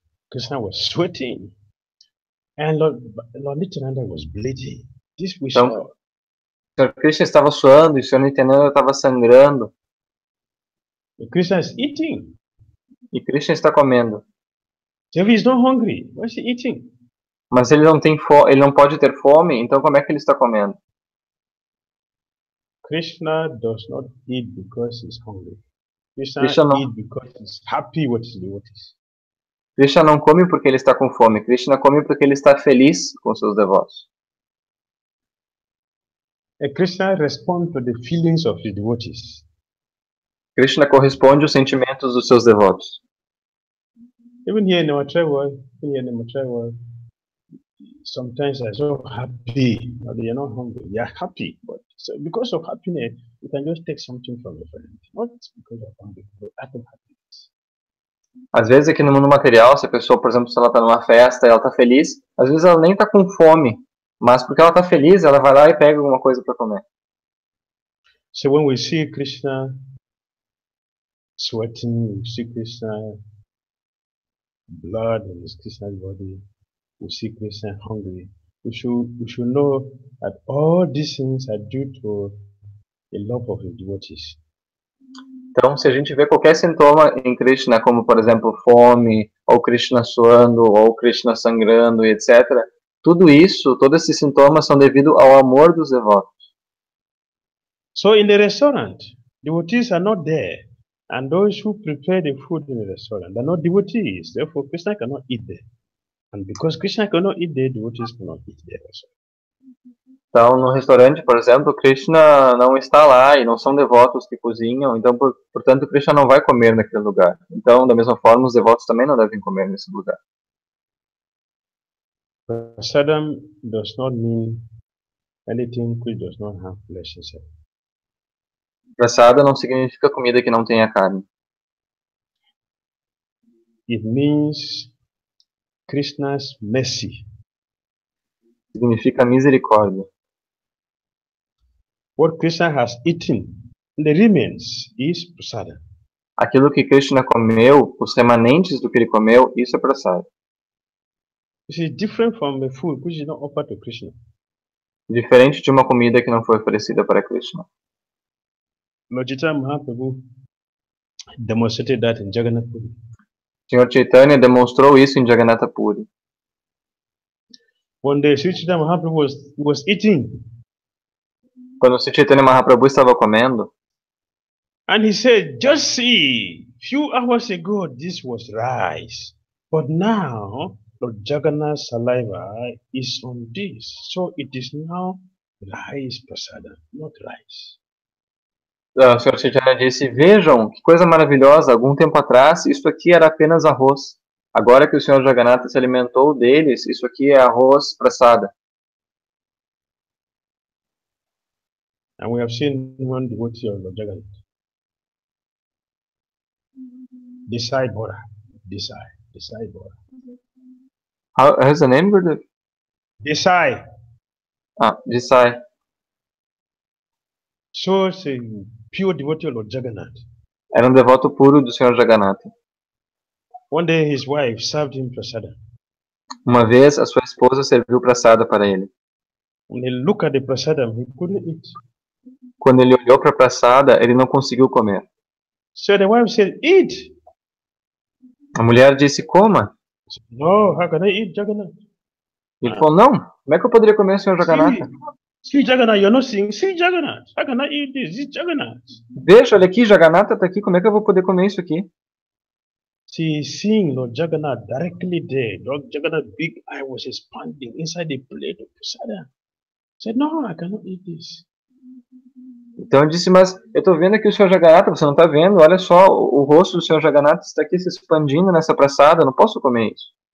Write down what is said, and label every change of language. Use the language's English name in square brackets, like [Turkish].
[English] Krishna was sweating, and Lord Nityananda was bleeding. This we saw. [Portuguese] Então, o Sr. Krishna estava suando e o Sr. Nityananda estava sangrando. [English] Krishna is eating. [Portuguese] E Krishna está comendo. [English] So if he's not hungry, why is he eating? [Portuguese] Mas ele não tem ele não pode ter fome, então como é que ele está comendo? [English] Krishna does not eat because he's hungry. Krishna [Portuguese] Krishna não, [English] eat because he's happy with his devotees. [Portuguese] Krishna não come porque ele está com fome. Krishna come porque ele está feliz com seus devotos. [English] And Krishna responds to the feelings of his devotees. [Portuguese] Krishna corresponde aos sentimentos dos seus devotos. [English] Even here in our travel, sometimes I'm so happy. But you're not hungry. You're happy. But so because of happiness, you can just take something from your friend. Not because of hunger, but out of happiness. [Portuguese] Às vezes aqui no mundo material, se a pessoa, por exemplo, se ela está numa festa e ela está feliz, às vezes ela nem está com fome, mas porque ela está feliz, ela vai lá e pega alguma coisa para comer. [English] So when we see Krishna sweating, we see Krishna blood in his Krishna's body, we see Krishna hungry. We should know that all these things are due to the love of his devotees. [Portuguese] Então, se a gente vê qualquer sintoma em Krishna, como por exemplo fome, ou Krishna suando, ou Krishna sangrando, e etc., tudo isso, todos esses sintomas são devido ao amor dos devotos. [English] So in the restaurant, devotees are not there. And those who prepare the food in the restaurant, they're not devotees. Therefore, Krishna cannot eat there. And because Krishna cannot eat there, devotees cannot eat there also. [Portuguese] Então, no restaurante, por exemplo, Krishna não está lá e não são devotos que cozinham, então, portanto, Krishna não vai comer naquele lugar. Então, da mesma forma, os devotos também não devem comer nesse lugar. [English] Prasadam does not mean anything which does not have flesh inside. [Portuguese] Prasada não significa comida que não tenha carne. [English] It means Krishna's mercy. [Portuguese] Significa misericórdia. [English] What Krishna has eaten, the remains, is prasada. [Portuguese] Aquilo que Krishna comeu, os remanentes do que ele comeu, isso é prasada. [English] This is different from the food which is not offered to Krishna. [Portuguese] Diferente de uma comida que não foi oferecida para Krishna. [English] Lord Chaitanya Mahaprabhu demonstrated that in Jagannath Puri. [Portuguese] O Sr. Chaitanya demonstrou isso em Jagannatha Puri. [English] One day, Sri Chaitanya Mahaprabhu was eating, [Portuguese] Quando o Sr. Chaitanya Mahaprabhu estava comendo, [English] and he said, "Just see, few hours ago this was rice, but now Lord Jagannath's saliva is on this, so it is now rice prasada, not rice." [Portuguese] o Sr. Chaitanya disse, vejam, que coisa maravilhosa, algum tempo atrás, isso aqui era apenas arroz. Agora que o Sr. Jagannatha se alimentou deles, isso aqui é arroz prasada. [English] And we have seen one devotee of Lord Jagannath. [Portuguese] Desai Bora. Desai Bora. [English] How's the name, Gurudev? Desai. Desai. So it's a pure devotee of Lord Jagannath. [Portuguese] Era devoto puro do Sr. Jagannatha. [English] One day his wife served him prasada. [Portuguese] Uma vez, a sua esposa serviu prasada para ele. [English] When he looked at the prasadam, he couldn't eat. [Portuguese] Quando ele olhou para a prasada, ele não conseguiu comer. [English] So the wife said, "Eat." [Portuguese] A mulher disse, coma. [English] Said, "No, how can I eat Jagannath?" [Portuguese] Ele falou, não, como é que eu poderia comer o Sr. Jagannatha? [English] See Jagannath, you're not seeing. See Jagannath. How can I eat this? This Jagannath. [Portuguese] Veja, olha aqui, Jagannatha está aqui, como é que eu vou poder comer isso aqui? [English] See, seeing Lord Jagannath directly there, Lord Jagannath's big eye was expanding inside the plate of prasada. Said, "No, I cannot eat this." [Portuguese] Então eu disse, mas eu estou vendo aqui o Sr. Jagannatha, você não está vendo? Olha só, o rosto do Sr. Jagannatha está aqui se expandindo nessa prasada, eu não posso comer isso.